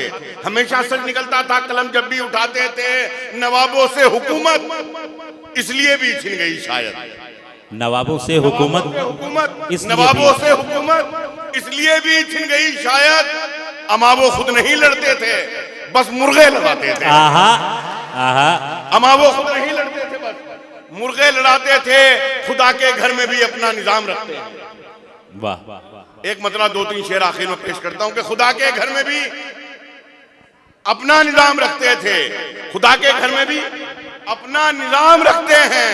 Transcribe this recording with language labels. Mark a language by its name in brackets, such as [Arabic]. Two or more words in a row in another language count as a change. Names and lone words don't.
[Hindi] हमेशा सच निकलता था कलम जब भी उठाते थे। नवाबों से हुकूमत इसलिए भी छिन गई शायद। नवाबों से हुकूमत नवाबों से हुकूमत इसलिए भी छिन गई शायद। अमावो खुद नहीं लड़ते थे बस मुर्गे लड़ाते थे। आहा आहा। अमावो खुद नहीं लड़ते थे बस मुर्गे लड़ाते थे। खुदा के घर में भी अपना निजाम रखते हैं। वाह। एक मतलब 2-3 शेर आखिर में पेश करता हूं कि खुदा के घर में भी अपना निजाम रखते थे। खुदा के घर में भी अपना निजाम रखते हैं।